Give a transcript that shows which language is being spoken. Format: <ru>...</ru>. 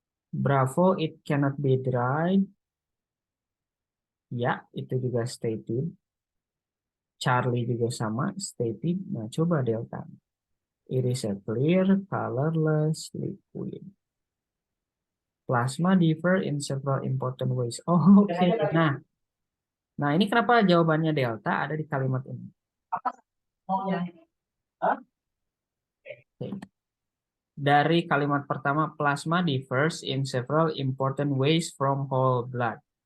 <en>Bravo, it cannot be dried.</en> <id>Ya, itu juga stated. Charlie juga sama, stated. Nah, coba delta.</id> <en>It is a clear, colorless liquid. Plasma differ in several important ways. Oh, oke.</en> <id>Nah, ini kenapa jawabannya delta ada di kalimat ini? Oke. Dari kalimat pertama,</id> <en>plasma differs in several important ways from whole blood.</en>